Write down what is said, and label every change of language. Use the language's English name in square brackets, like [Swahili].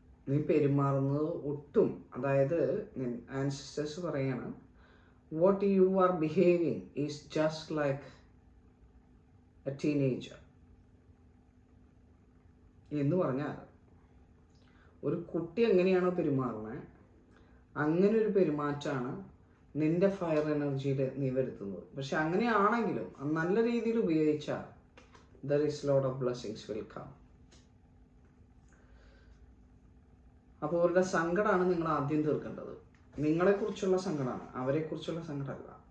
[Malayalam] നീ പെരുമാറുന്നത് ഒട്ടും, അതായത് ആൻസിസ്റ്റേഴ്സ് പറയാണ്, [English] what you are behaving is just like a teenager [Malayalam] എന്ന് പറഞ്ഞാൽ, ഒരു കുട്ടി എങ്ങനെയാണോ പെരുമാറുന്നത് അങ്ങനെ ഒരു പെരുമാറ്റമാണ് നിന്റെ ഫയർ എനർജിയിൽ നീ വരുത്തുന്നത്. പക്ഷെ അങ്ങനെയാണെങ്കിലും നല്ല രീതിയിൽ ഉപയോഗിച്ചാൽ [English] there is lot of blessings will come. [Malayalam] അപ്പോൾ അവരുടെ സങ്കടമാണ് നിങ്ങൾ ആദ്യം തീർക്കേണ്ടത്. നിങ്ങളെക്കുറിച്ചുള്ള സങ്കടമാണ്, അവരെക്കുറിച്ചുള്ള സങ്കടമല്ല.